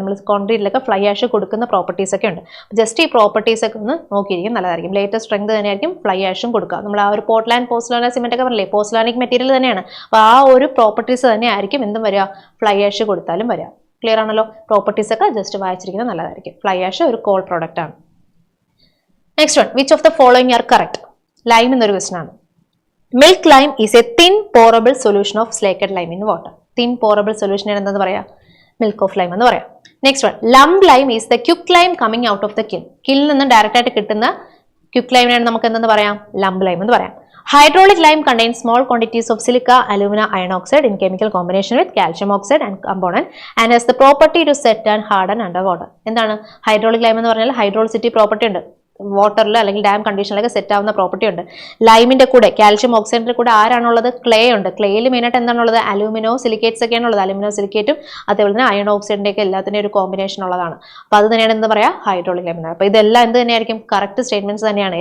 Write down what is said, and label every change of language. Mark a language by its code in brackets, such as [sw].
[ml] നമ്മൾ കോൺക്രീറ്റിലൊക്കെ fly ash കൊടുക്കുന്ന properties ഒക്കെ ഉണ്ട്. ജസ്റ്റ് ഈ പ്രോപ്പർട്ടീസ് ഒക്കെ ഒന്ന് നോക്കിയിരിക്കും, നല്ലതായിരിക്കും. ലേറ്റസ്റ്റ് സ്ട്രെങ്ത് തന്നെയായിരിക്കും ഫ്ലൈ ആഷും കൊടുക്കുക. നമ്മൾ ആ ഒരു പോർട്ട്ലാൻഡ് പോസ്റ്റ്ലോന സിമെന്റ് ഒക്കെ പറഞ്ഞില്ലേ, പോസ്റ്റ്ലോണിക് മെറ്റീരിയൽ തന്നെയാണ്. അപ്പോൾ ആ ഒരു പ്രോപ്പർട്ടീസ് തന്നെ ആയിരിക്കും എന്തും വരിക, ഫ്ലൈ ആഷ് കൊടുത്താലും വരിക. ക്ലിയർ ആണല്ലോ? പ്രോപ്പർട്ടീസ് ഒക്കെ ജസ്റ്റ് വായിച്ചിരിക്കുന്നത് നല്ലതായിരിക്കും. ഫ്ലൈ ആഷ് ഒരു കോൾ പ്രോഡക്റ്റ് ആണ്. [en] Next one, which of the following are correct? [ml] Lime എന്നൊരു question ആണ്. [en] Milk lime is a thin pourable solution of slaked lime in water. Thin pourable solution [ml] എന്താണെന്ന് പറയാം? [en] Milk of lime [ml] എന്ന് പറയാം. [en] Next one, lump lime is the quick lime coming out of the kiln. [ml] Kiln നിന്ന് direct ആയിട്ട് കിട്ടുന്ന quick lime ആണ് നമുക്ക് എന്തെന്ന് പറയാം? Lump lime എന്ന് പറയാം. [en] Hydraulic lime contains small quantities of silica, alumina, iron oxide in chemical combination with calcium oxide and component and has the property to set and harden under water. [ml] എന്താണ് hydraulic lime എന്ന് പറഞ്ഞാൽ ഹൈഡ്രോളിസിറ്റി property ഉണ്ട്, വാട്ടറിൽ അല്ലെങ്കിൽ dam കണ്ടീഷനിലൊക്കെ set ആവുന്ന property ഉണ്ട്. ലൈമിന്റെ കൂടെ calcium ഓക്സൈഡിന്റെ കൂടെ ആരാണുള്ളത്? ക്ലേ ഉണ്ട്. ക്ലേയിൽ മെയിനായിട്ട് എന്താണുള്ളത്? അലൂമിനോ സിലിക്കേറ്റ്സ് ഒക്കെയാണ് ഉള്ളത്. അലൂമിനോ സിലിക്കേറ്റും അതേപോലെ തന്നെ അയൺ ഓക്സൈഡിന്റെ ഒക്കെ എല്ലാത്തിൻ്റെ ഒരു കോമ്പിനേഷൻ ഉള്ളതാണ്. അപ്പൊ അത് തന്നെയാണ് എന്താ പറയാ? Hydraulic lime. അപ്പൊ ഇതെല്ലാം എന്ത് തന്നെയായിരിക്കും? കറക്റ്റ് സ്റ്റേറ്റ്മെന്റ്സ് തന്നെയാണ്.